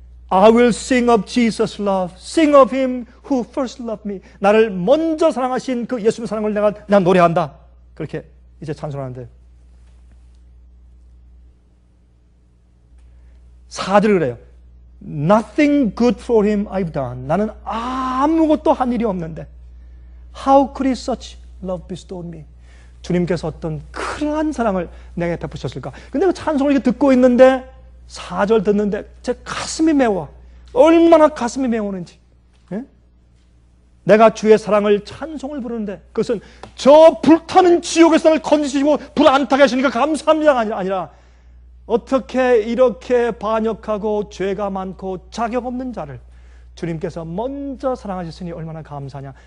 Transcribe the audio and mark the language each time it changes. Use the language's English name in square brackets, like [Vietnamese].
[English] I will sing of Jesus' love, sing of him who first loved me. [Korean] 나를 먼저 사랑하신 그 예수님의 사랑을 내가 노래한다. 그렇게 이제 찬송하는데 4절 그래요. [English] Nothing good for him I've done. [Korean] 나는 아무것도 한 일이 없는데 [English] How could he such love bestow me? [Korean] 주님께서 어떤 그러한 사랑을 내게 베푸셨을까? 근데 그 찬송을 이렇게 듣고 있는데 4절 듣는데 제 가슴이 메워. 얼마나 가슴이 메우는지. 예? 내가 주의 사랑을 찬송을 부르는데 그것은 저 불타는 지옥에서 나를 건지시고 불 안 타게 하시니까 감사합니다가 아니라 어떻게 이렇게 반역하고 죄가 많고 자격 없는 자를 주님께서 먼저 사랑하셨으니 얼마나 감사하냐.